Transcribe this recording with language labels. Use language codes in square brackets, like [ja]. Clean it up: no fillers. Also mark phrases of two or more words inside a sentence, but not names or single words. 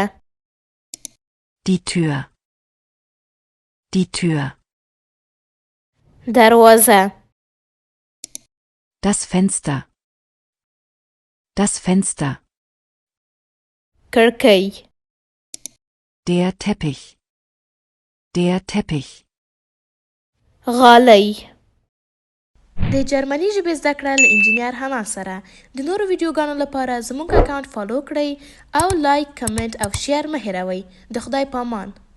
[de] Die Tür. Die Tür. [ps] دروازه. [de] Das Fenster. Das Fenster. [ps] کړکۍ. [de] Der Teppich. Der Teppich. [ps] غالۍ. د جرمني ژبې زده کړه له انجینیر حنا سره. د نورو ویډیوګانو لپاره زموږ اکاونټ فالو کړئ او لایک، کمنټ او شیر مه هیروئ. د خدای پامان.